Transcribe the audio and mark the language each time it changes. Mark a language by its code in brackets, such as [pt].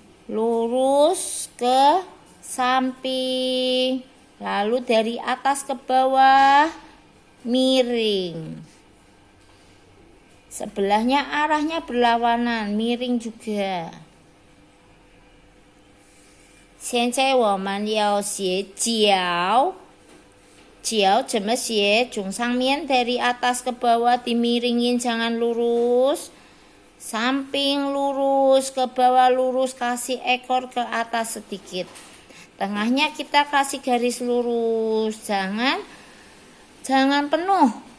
[id] Lurus ke samping. Lalu dari atas ke bawah miring. Sebelahnya arahnya berlawanan, miring juga. [zh] 现在我们要写脚，脚怎么写？从上面 [id] dari atas ke bawah dimiringin, jangan lurus. Samping lurus, ke bawah lurus, kasih ekor ke atas sedikit. Tengahnya kita kasih garis lurus, jangan penuh.